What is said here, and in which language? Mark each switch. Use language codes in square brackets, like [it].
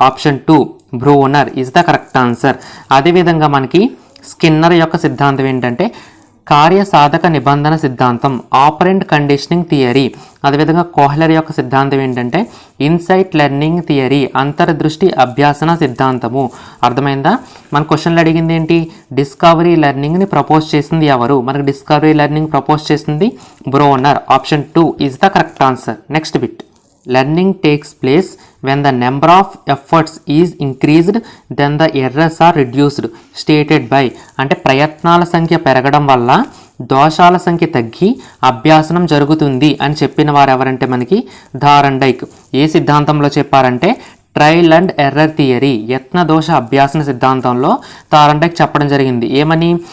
[en] Option 2 Bruner is the correct answer. [te] అదేవిధంగా మనకి Skinner యొక్క సిద్ధాంతం ఏంటంటే కార్యసాధక నిబంధన సిద్ధాంతం, ఆపరెంట్ కండిషనింగ్ థియరీ. అదేవిధంగా కోహ్లర్ యొక్క సిద్ధాంతం ఏంటంటే ఇన్సైట్ లెర్నింగ్ థియరీ, అంతర్దృష్టి అభ్యాసన సిద్ధాంతము. అర్థమైందా? మన క్వశ్చన్లు అడిగింది ఏంటి? డిస్కవరీ లెర్నింగ్ని ప్రపోజ్ చేసింది ఎవరు? మనకి డిస్కవరీ లెర్నింగ్ ప్రపోజ్ చేసింది Bruner. [en] Option 2 is the correct answer. Next bit, learning takes place when the number of efforts is increased then the errors are reduced stated by. [te] అంటే ప్రయత్నాల సంఖ్య పెరగడం వల్ల దోషాల సంఖ్య తగ్గి అభ్యాసనం జరుగుతుంది అని చెప్పిన వారు ఎవరంటే మనకి థారండైక్. ఏ సిద్ధాంతంలో చెప్పారంటే ట్రయల్ అండ్ ఎర్రర్ థియరీ, యత్న దోష అభ్యాసన సిద్ధాంతంలో థారండైక్ చెప్పడం జరిగింది. ఏమని?